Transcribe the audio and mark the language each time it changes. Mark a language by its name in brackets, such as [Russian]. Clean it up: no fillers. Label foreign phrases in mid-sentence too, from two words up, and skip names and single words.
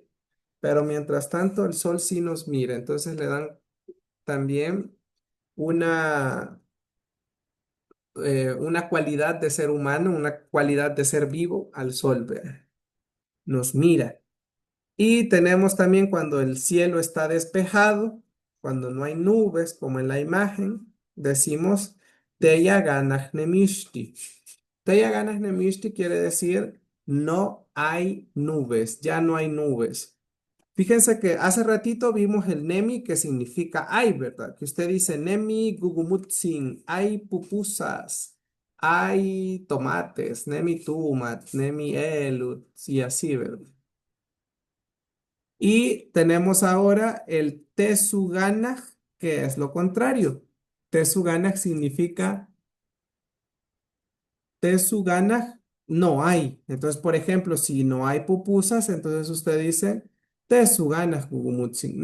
[Spanish] Pero mientras tanto, el sol sí nos mira. Entonces le dan también una, una cualidad de ser humano, una cualidad de ser vivo al sol, ¿verdad? Nos mira. Y tenemos también cuando el cielo está despejado, cuando no hay nubes, como en la imagen, decimos [Pipil] Teya ganach nemishti. Teya ganach nemishti [Spanish] quiere decir no hay nubes, ya no hay nubes. Fíjense que hace ratito vimos el nemi que significa hay, ¿verdad? Que usted dice [Pipil] nemi gugumutsin, [Spanish] hay pupusas, hay tomates, [Pipil] nemi tumat, nemi elut, [Spanish] y así, ¿verdad? Y tenemos ahora el Tesuganaj, que es lo contrario. Tesuganaj significa Tesuganaj no hay. Entonces, por ejemplo, si no hay pupusas, entonces usted dice [Pipil] Tesuganaj gugumutsin.